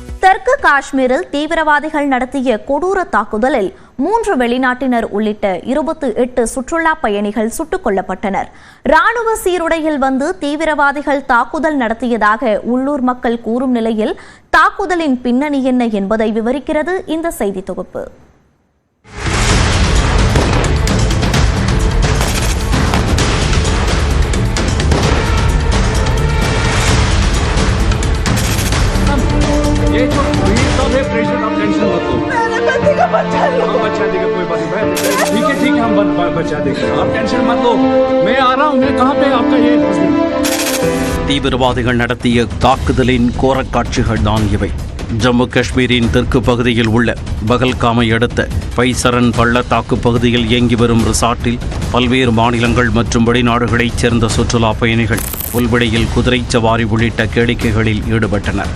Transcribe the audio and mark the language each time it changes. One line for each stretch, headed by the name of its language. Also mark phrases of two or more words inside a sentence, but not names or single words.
Tamil: தெற்கு காஷ்மீரில் தீவிரவாதிகள் நடத்திய கொடூர தாக்குதலில் 3 வெளிநாட்டினர் உள்ளிட்ட 28 சுற்றுலா பயணிகள் சுட்டுக் கொல்லப்பட்டனர். ராணுவ சீருடையில் வந்து தீவிரவாதிகள் தாக்குதல் நடத்தியதாக உள்ளூர் மக்கள் கூறும் நிலையில் தாக்குதலின் பின்னணி என்ன என்பதை விவரிக்கிறது இந்த செய்தி தொகுப்பு.
Hindi: ये जो भीड़ सब है प्रेशर आप टेंशन मत लो मेरे बच्चे का बच्चा लो हम बचा देंगे कोई बात नहीं ठीक है हम बचा देंगे आप टेंशन मत लो मैं आ रहा हूँ मैं कहाँ पे आपका ये
Tamil: தீவிரவாதிகள் நடத்திய தாக்குதலின் கோரக் காட்சிகள் தான் இவை. ஜம்மு காஷ்மீரின் தெற்கு பகுதியில் உள்ள பகல்காமை அடுத்த பைசரன் பள்ளத்தாக்கு பகுதியில் இயங்கி வரும் ரிசார்ட்டில் பல்வேறு மாநிலங்கள் மற்றும் வெளிநாடுகளைச் சேர்ந்த சுற்றுலா பயணிகள் புல்வெளியில் குதிரை சவாரி உள்ளிட்ட கேளிக்கைகளில் ஈடுபட்டனர்.